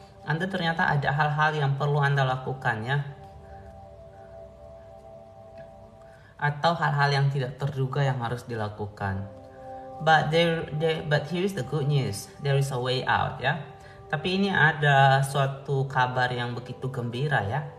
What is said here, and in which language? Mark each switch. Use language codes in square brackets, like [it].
[id] Anda ternyata ada hal-hal yang perlu Anda lakukan, ya, atau hal-hal yang tidak terduga yang harus dilakukan. [en] But here's the good news, there is a way out, ya. [id] Tapi ini ada suatu kabar yang begitu gembira, ya.